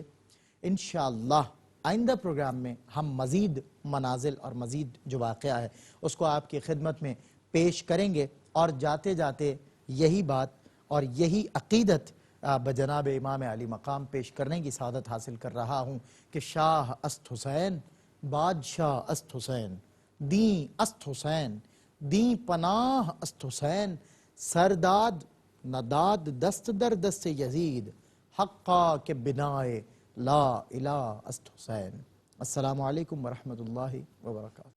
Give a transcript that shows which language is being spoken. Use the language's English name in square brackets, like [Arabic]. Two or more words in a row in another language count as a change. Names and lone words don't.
[Urdu] انشاءاللہ آئندہ پروگرام میں ہم مزید منازل اور مزید جو واقعہ ہے اس کو آپ کی خدمت میں پیش کریں گے، اور جاتے جاتے یہی بات اور یہی عقیدت بجناب امام علی مقام پیش کرنے کی سعادت حاصل کر رہا ہوں کہ [Persian] شاہ است حسین، بادشاہ است حسین، دین است حسین، دین پناہ است حسین، سرداد نداد دست در دست یزید، حقا کے بنائے لا الہ است حسین۔ [Arabic] السلام علیکم ورحمۃ اللہ وبرکاتہ۔